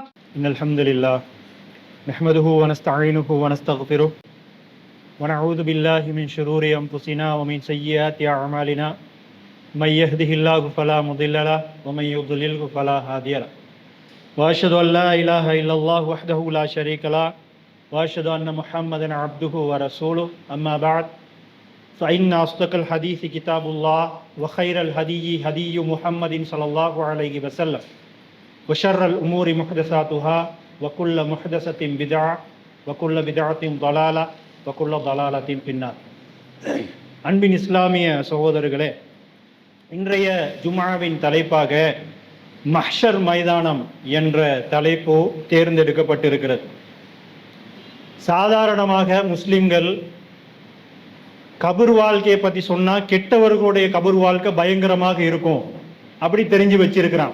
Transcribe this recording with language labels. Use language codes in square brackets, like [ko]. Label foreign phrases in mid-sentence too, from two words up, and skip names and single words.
[ar] إن الحمد لله نحمده ونستعينه ونستغفره ونعوذ بالله من شرور أنفسنا ومن سيئات أعمالنا من يهده الله فلا مضل له ومن يضلل فلا هادي له وأشهد أن لا إله إلا الله وحده لا شريك له وأشهد أن محمدا عبده ورسوله أما بعد فإن أصدق الحديث كتاب الله وخير الهدي هدي محمد صلى الله عليه وسلم وشر الأمور محدثاتها وكل محدثة بدعة وكل بدعة ضلالة وكل ضلالة في النار. [ta] அன்பின் இஸ்லாமிய சகோதரர்களே, இன்றைய ஜும்ஆவின் தலைப்பாக மஹ்ஷர் மைதானம் என்ற தலைப்பு தேர்ந்தெடுக்கப்பட்டிருக்கிறது. சாதாரணமாக முஸ்லிம்கள் கபர் வாழ்க்கையை பத்தி சொன்னா கெட்டவர்களுடைய கபர் வாழ்க்கை பயங்கரமாக இருக்கும் அப்படி தெரிஞ்சு வச்சிருக்கிறான்.